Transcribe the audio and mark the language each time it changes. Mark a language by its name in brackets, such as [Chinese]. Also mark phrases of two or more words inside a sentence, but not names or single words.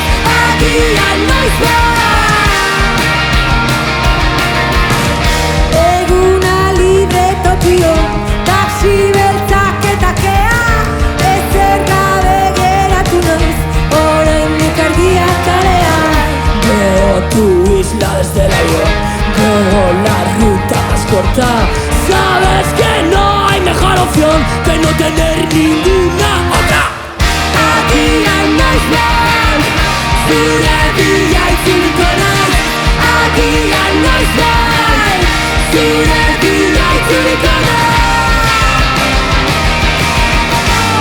[Basque] Agian noiz bai. Taxi beltzak eta kea ezer gabe geratu naiz oraindik argiak kalean [Spanish] Veo tu isla desde el avión Veo la ruta más corta Sabes que no hay mejor opción que no tener ninguna otra [Basque] Agian noiz bai, zure bila itzuliko naiz. Agian noiz bai, zure bila itzuliko naiz.